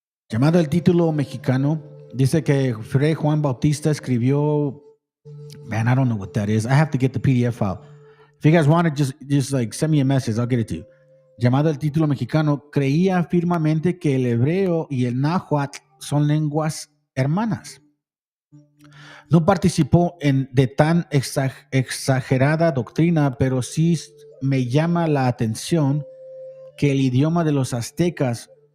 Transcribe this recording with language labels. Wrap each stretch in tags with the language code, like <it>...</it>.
<es>Llamado el título mexicano, dice que Fray Juan Bautista escribió.</es> <en>Man, I don't know what that is. I have to get the PDF file. If you guys want it, just like send me a message. I'll get it to you.</en> <es>Llamado el título mexicano, creía firmemente que el hebreo y el náhuatl son lenguas hermanas. No participó de tan exagerada doctrina, pero sí me llama la atención que el idioma de los aztecas,</es>